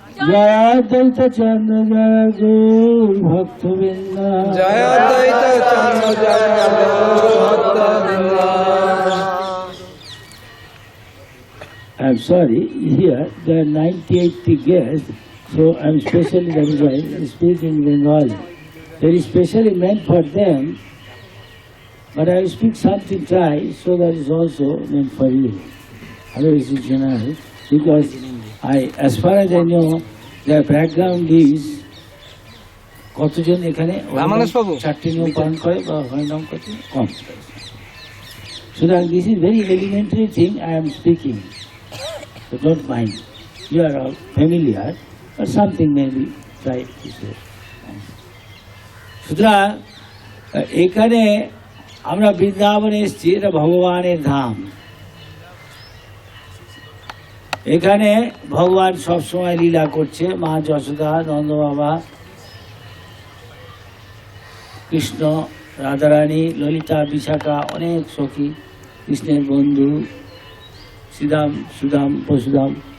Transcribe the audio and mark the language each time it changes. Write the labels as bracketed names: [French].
[Bangla] জয় অদ্বৈত চন্দ্র জয় গৌর ভক্তবৃন্দ। জয় অদ্বৈত চন্দ্র জয় গৌর ভক্তবৃন্দ। [English] I'm sorry, here there are 98 guests, so I'm specially, that is why I speak in Bengali. Very specially meant for them, but I will speak something Thai, so that is also meant for you. Otherwise it's general, because as far as I know, their background is [Bangla] কতজন এখানে চারটি নিয়ম পালন করে বা হরিনাম করছে কম। সুতরাং [English] this is very elementary thing I am speaking. So don't mind. You are all familiar, but something may be try to say. [Bangla] সুতরাং এখানে আমরা বৃন্দাবনে এসেছি, এটা ভগবানের ধাম। এখানে ভগবান সবসময় লীলা করছে। মা যশোদা, নন্দ বাবা, কৃষ্ণ, রাধারানী, ললিতা, বিশাখা, অনেক সখী, কৃষ্ণের বন্ধু, শ্রীদাম, সুদাম, বসুদাম।